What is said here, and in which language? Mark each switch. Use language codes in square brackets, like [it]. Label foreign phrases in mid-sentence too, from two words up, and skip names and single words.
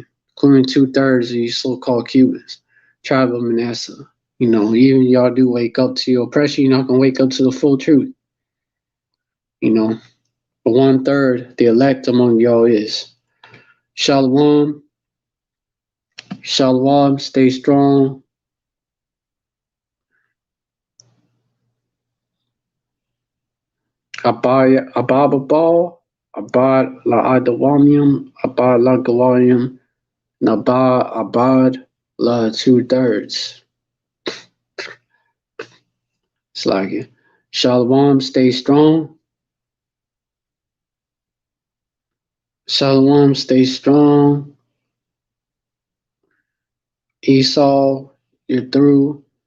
[en] Including 2/3 of you so-called Cubans, tribe of Manasseh. You know, even y'all do wake up to your oppression, you're not gonna wake up to the full truth. You know, but 1/3, the elect among y'all is. [he] Shalom, shalom, [en] stay strong. Abababal, abad la adawamium, abad la galarium, naba abad la 2/3. It's like it. Shalom, stay strong. Shalom, stay strong. Esau, you're through.